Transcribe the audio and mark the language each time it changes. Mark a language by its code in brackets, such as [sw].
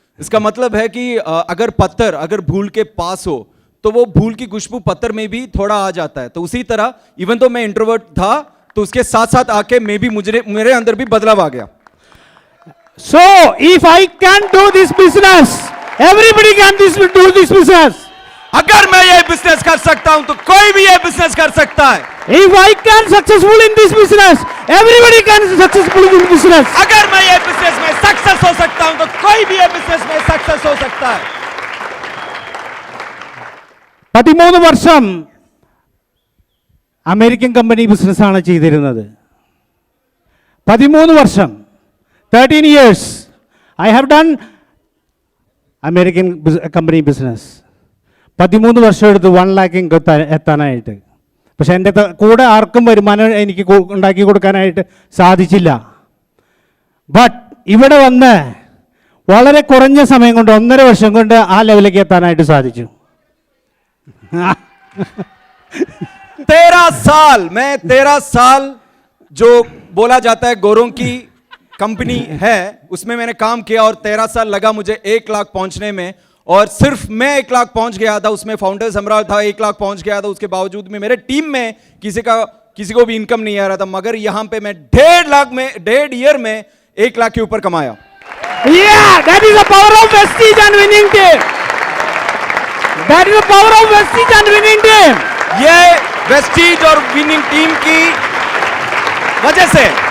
[hi] इसका मतलब है कि अगर पत्थर अगर भूल के पास हो तो वो भूल की खुशबू पत्थर में भी थोड़ा आ जाता है. तो उसी तरह इवन तो मैं इंट्रोवर्ट था तो उसके साथ साथ आके मैं भी मेरे अंदर भी बदलाव आ गया. [en] So if I can do this business, everybody can do this business. [hi] अगर मैं ये बिजनेस कर सकता हूं तो कोई भी ये बिजनेस कर सकता है. [en] If I can successful in this business, everybody can successful in this business. [hi] अगर मैं ये बिजनेस में सक्सेस हो सकता हूं तो कोई भी ये बिजनेस में सक्सेस हो सकता है. [ml] 13 വർഷം അമേരിക്കൻ കമ്പനി ബിസിനസ്സാണ് ചെയ്തിരുന്നത്. 13 വർഷം, [en] 13 years I have done American company business. [ml] 13 വർഷം എടുത്ത് 1 lakh എത്താനായിട്ട്. പക്ഷെ എൻ്റെ കൂടെ ആർക്കും വരുമാനം എനിക്ക് ഉണ്ടാക്കി കൊടുക്കാനായിട്ട് സാധിച്ചില്ല. ബട്ട് ഇവിടെ വന്ന് വളരെ കുറഞ്ഞ സമയം കൊണ്ട്, 1.5 വർഷം കൊണ്ട് ആ ലെവലിലേക്ക് എത്താനായിട്ട് സാധിച്ചു. [hi] 13 साल, मैं 13 साल जो बोला जाता है गोरों की कंपनी है उसमें मैंने काम किया और 13 साल लगा मुझे 1 लाख पहुंचने में, और सिर्फ मैं 1 लाख पहुंच गया था, उसमें फाउंडर सम्राट था 1 लाख पहुंच गया था, उसके बावजूद में मेरे टीम में किसी को भी इनकम नहीं आ रहा था, मगर यहां पे मैं 1.5 ईयर में 1 लाख के ऊपर कमाया। [en] Yeah, that is the power of Vestige and winning team. That is the power of Vestige and winning team. [hi] ये वेस्टीज और विनिंग टीम की वजह से।